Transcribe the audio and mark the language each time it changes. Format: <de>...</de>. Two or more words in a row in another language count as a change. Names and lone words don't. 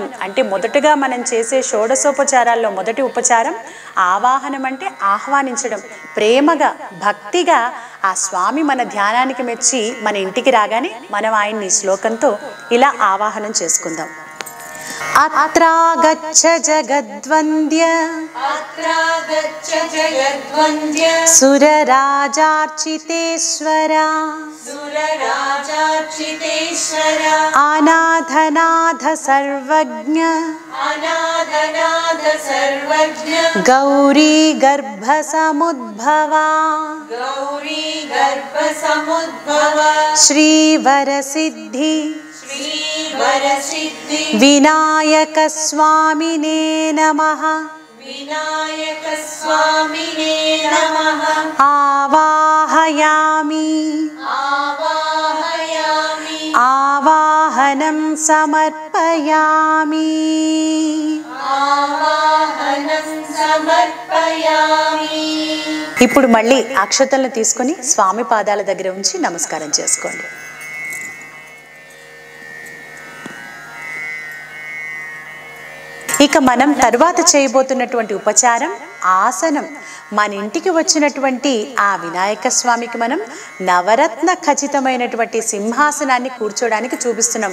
<te>అంటే మొదటగా మనం చేసే షోడశోపచారాల్లో మొదటి ఉపచారం ఆవాహనం, అంటే ఆహ్వానించడం. ప్రేమగా భక్తిగా ఆ స్వామి మన ధ్యానానికి మెచ్చి మన ఇంటికి రాగానే మనం ఆయన్ని శ్లోకంతో ఇలా ఆవాహనం చేసుకుందాం.</te> <sa>అత్రాగచ్చ జగద్వంద్య अत्रागच्छ जगद्वन्द्य సురరాజార్చితేశ్వర सुरराजार्चितेश्वर అనాథనాథ సర్వజ్ఞ अनाथनाथ सर्वज्ञ గౌరీ గర్భ సముద్భవ गौरी गर्भसमुद्भव శ్రీవరసిద్ధి श्रीवरसिद्धि వినాయక స్వామినే నమః. विनायकस्वामिने नमः। ఆవాహయామి आवाहयामि ఆవాహనం సమర్పయామి. आवाहनं समर्पयामि।</sa> <te>ఇప్పుడు మళ్ళీ అక్షతలను తీసుకొని స్వామి పాదాల దగ్గర ఉంచి నమస్కారం చేసుకోండి. ఇక మనం తరువాత చేయబోతున్నటువంటి ఉపచారం ఆసనం. మన ఇంటికి వచ్చినటువంటి ఆ వినాయక స్వామికి మనం నవరత్న ఖచ్చితమైనటువంటి సింహాసనాన్ని కూర్చోడానికి చూపిస్తున్నాం.</te>